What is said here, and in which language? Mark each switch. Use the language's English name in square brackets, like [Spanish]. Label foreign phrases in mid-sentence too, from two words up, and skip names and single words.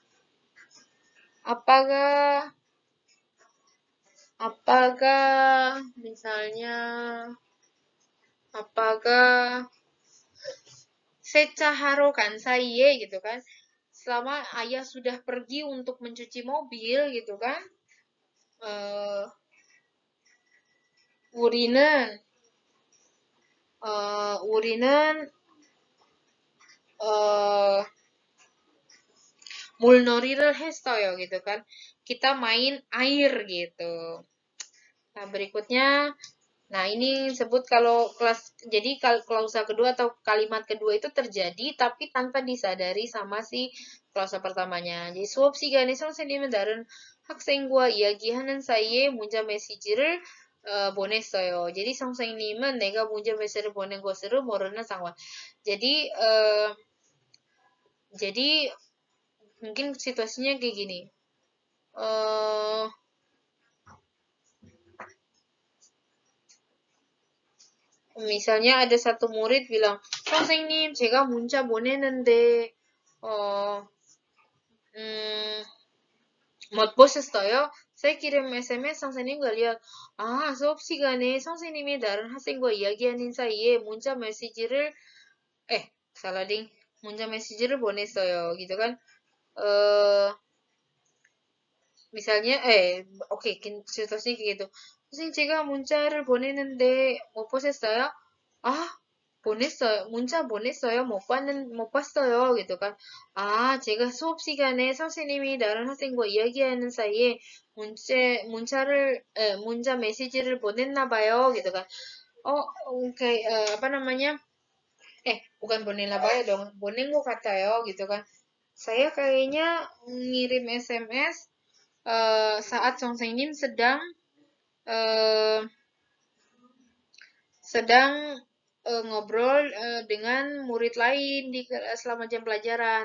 [Indonesian] Apakah misalnya apakah secaharu kan saya gitu kan? Selama ayah sudah pergi untuk mencuci mobil gitu kan? [Korean] Eh 우리는 우리는 어 물놀이를 했어요 [Indonesian] gitu kan. Kita main air gitu. Nah, berikutnya nah ini sebut kalau jadi klausa kedua atau kalimat kedua itu terjadi tapi tanpa disadari sama si klausa pertamanya. [Korean] Jadi 수업 시간에 선생님은 다른 학생과 이야기하는 사이에 문자 메시지를 보냈어요. jadi 선생님은 내가 문자 메시지를 보낸 것으로 모르는 상황. [Indonesian] Jadi mungkin situasinya kayak gini. Misalnya ada satu murid bilang, [Korean] 선생님, 제가 문자 보내는데, 못 보셨어요? [Indonesian] saya kirim SMS, 선생님 nggak lihat. [Korean] 수업 시간에 선생님이 다른 학생과 이야기하는 사이에 문자 메시지를, [Indonesian] salah ding, [Korean] 문자 메시지를 보냈어요. [Indonesian] gitu kan. Misalnya, oke, situasinya kayak gitu. [Korean] 선생님, 제가 문자를 보내는데 못 보셨어요? 아, 보냈어요. 문자 보냈어요. 못 봤어요. [Indonesian] gitu kan. [Korean] 아, 제가 수업 시간에 선생님이 다른 학생과 이야기하는 사이에 문자 메시지를 보냈나 봐요. [Indonesian] gitu kan. Oh, oke, apa namanya? Bukan bonesna 봐요 dong. Bonen gue katanya, gitu kan. Saya kayaknya ngirim SMS saat 선생님 eh, sedang ngobrol dengan murid lain selama jam pelajaran.